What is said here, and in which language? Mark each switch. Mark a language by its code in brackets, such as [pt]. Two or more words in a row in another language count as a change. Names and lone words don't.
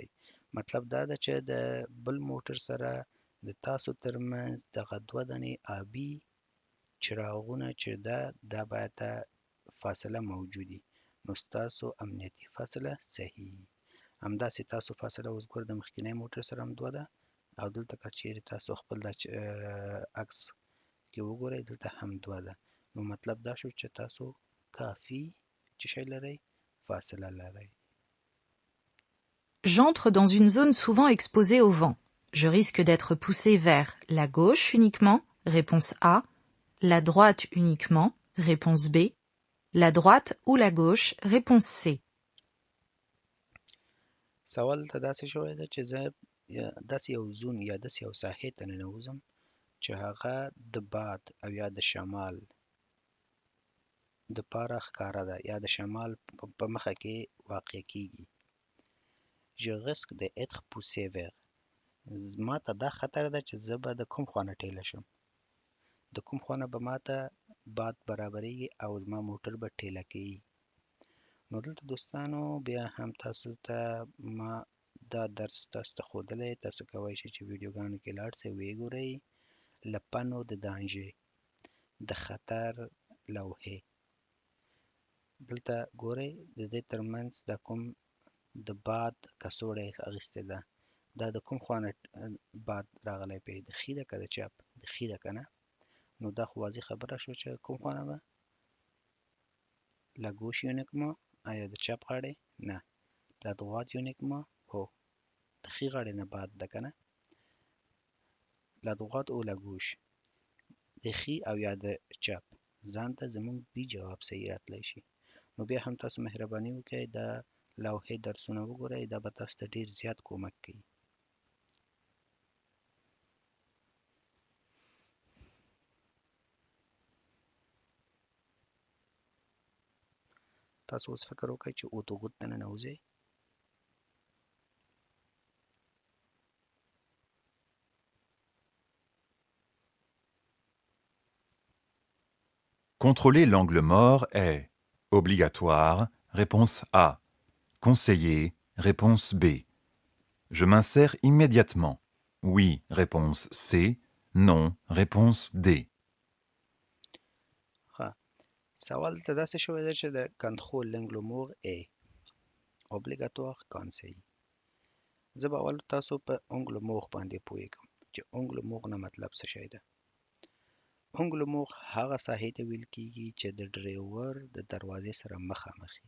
[ps] مطلب دا ده چې د بل موټر سره د تاسو ترمنځ دغه دوه دانې آبي چراغونه چې ده دا باید فاصله موجودي، نو ستاسو امنیتي فاصله صحیح. همداسې تاسو فاصله اوس ګوره د مخکینی موټر سره هم دوه ده او دلته که چیرې تاسو خپل دا عکس کې وګورئ دلته هم دوه ده. نو مطلب دا شو چې تاسو کافي څه شی لرئ؟ فاصله لرئ. [fr] J'entre dans une zone souvent exposée au vent. Je risque d'être poussé vers la gauche uniquement, réponse A, la droite uniquement, réponse B, la droite ou la gauche, réponse C. [ps] سوال ته داسې شوی ده چې زه داسې یو زون یا داسې یو ساحې ته ننوځم چې هغه د باد او یا د شمال د پاره ښکاره ده یا د شمال په مخه کې واقع کیږي. [fr] Je risque d'être poussé vers [ps] ما ته دا خطر ده چې زه به د کوم خوا نه ټیله شم، د کوم خوا نه به ما ته باد برابریږي او زما موټر به ټیله کوي. نو دلته دوستانو بیا هم تاسو ته ما دا درس تاسو ته ښودلی، تاسو کولی شئ چې ویډیوګانو کې لاړ شئ ویې ګورئ. له [fr] panneau de danger [ps] د خطر لوحې دلته ګورئ د دې ترمنځ دا کوم د باد کڅوړه یې اخیستې ده، دا د کوم خوا نه باد راغلی پې د ښي ده که د چپ؟ د ښي ده که نه؟ نو دا خو واضح خبره شوه چې کوم خوا نه به [fr] la gauche uniquement [ps] آیا د چپ غاړې؟ نه. [fr] la droite uniquement [ps] هو د ښي غاړې نه باد ده که نه؟ [fr] la droite [ps] او [fr] la gauche [ps] د ښي او یا د چپ ځان ته زموږ بي جواب صحیح راتلی شي. نو بیا هم تاسو مهرباني وکړئ دا لوحې درسونه وګورئ، دا به تاسو ته ډېر زیات کومک کوي. تاسو اوس فکر وکړئ چې اتوغوت ته ننوځئ. [fr] Contrôler l'angle mort est obligatoire, réponse A. Conseillé, réponse B. Je m'insère immédiatement. Oui, réponse C. Non, réponse D. [ps] ها سوال ته داسې شوی دی چې د [fr] contrôler l'angle mort est obligatoire conseillé. [ps] زه به اول تاسو په اونګلومور باندې پوهیږم چې اونګلومور نه مطلب څه شی ده. اونګلومور هغه ساحې ته ویل کیږي چې د ډریور د دروازې سره مخامخ وي.